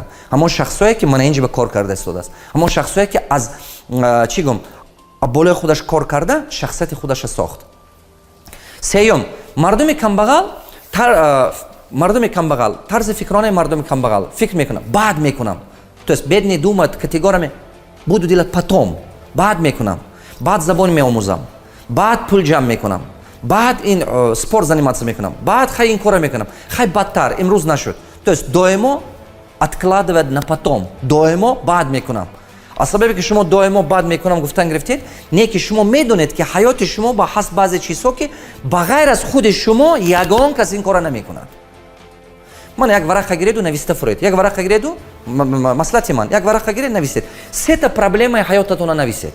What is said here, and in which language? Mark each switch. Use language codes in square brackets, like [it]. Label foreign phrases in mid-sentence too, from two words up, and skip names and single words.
[tg] ҳамон шахсое ки мана инҷа ба кор карда истодааст. ҳамон шахсое ки аз чӣ гум болои худаш кор карда шахсияти худаша сохт. сеюм, мардуми камбағал, тарзи фикронаи мардуми камбағал фикр мекунам, баъд мекунам. [ru] То есть бед не думать категориями буду делать потом, [tg] баъд мекунам, баъд забон меомӯзам, баъд пул ҷамъ мекунам, баъд ин [ru] спорт заниматься [tg] мекунам, баъд хай ин кора мекунам, хай бадтар имрӯз нашуд. [ru] То есть доимо откладывать на потом, [tg] доимо баъд мекунам. аз сабабе ки шумо доимо баъд мекунам гуфтан гирифтед, не ки шумо медонед ки ҳаёти шумо ба ҳасб баъзе чизҳо ки ба ғайр аз худи шумо ягон кас ин кора намекунад. ман як варақа гиреду нависта фуред, як варақа гиреду маслати ман, як варақа гиред нависед, сета проблемаи ҳаётатона нависед.